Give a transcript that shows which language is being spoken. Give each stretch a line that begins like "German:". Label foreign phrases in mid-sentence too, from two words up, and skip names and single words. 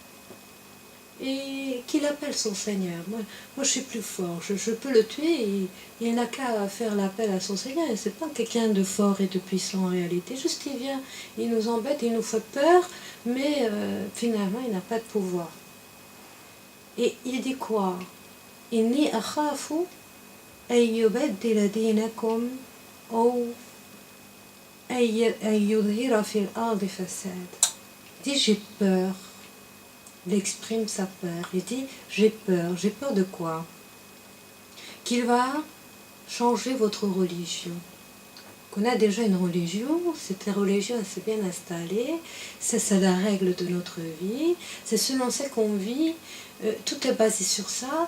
French: Et qu'il appelle son Seigneur. Moi je suis plus fort, je peux le tuer, et il n'a qu'à faire l'appel à son Seigneur. Et c'est pas quelqu'un de fort et de puissant en réalité, juste il vient, il nous embête, il nous fait peur, mais finalement il n'a pas de pouvoir. Et il dit quoi?
Arabic: إني أخاف أن يبدل دينكم ou أن يظهر في الأرض الفساد.
French: Il dit j'ai peur. Il exprime sa peur. Il dit j'ai peur de quoi? Qu'il va changer votre religion. Qu'on a déjà une religion, cette religion elle s'est bien installée, c'est la règle de notre vie, c'est selon ce qu'on vit, tout est basé sur ça.